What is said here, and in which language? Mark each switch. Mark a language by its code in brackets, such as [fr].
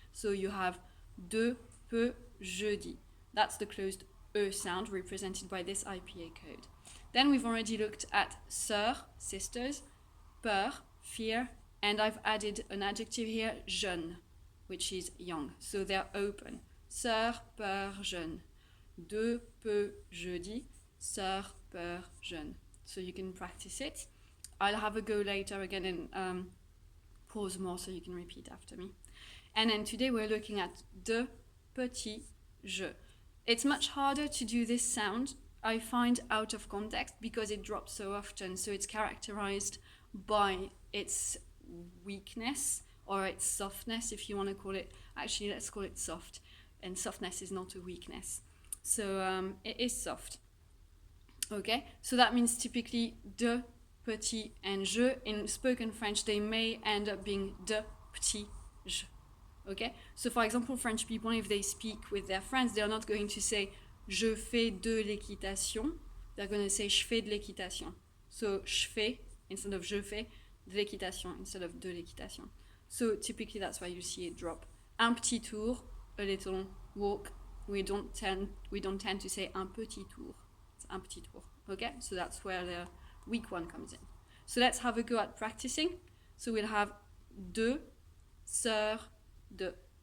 [en] So you have de, peu, jeudi. That's the closed E sound represented by this IPA code. Then we've already looked at sœur, sisters, peur, fear, and I've added an adjective here, jeune, which is young. So they're open. Sœur, peur, jeune. [fr] De, peu, jeudi, sœur, peur, jeune. [en] So you can practice it. I'll have a go later again and pause more so you can repeat after me. And then today we're looking at de, petit, je. It's much harder to do this sound, I find, out of context because it drops so often. So it's characterized by its weakness or its softness, if you want to call it. Actually, let's call it soft. And softness is not a weakness. So it is soft. Okay, so that means typically de, petit, and je. In spoken French, they may end up being de, petit, je. Okay, so for example, French people, if they speak with their friends, they're not going to say [fr] je fais de l'équitation. [en] They're going to say [fr] je fais de l'équitation. [en] So [fr] je fais instead of je fais, de l'équitation instead of de l'équitation. [en] So typically that's why you see it drop. [fr] Un petit tour, [en] a little walk. We don't tend to say [fr] un petit tour. [en] It's [fr] un petit tour. [en] Okay, so that's where the weak one comes in. So let's have a go at practicing. So we'll have de, sœur, de.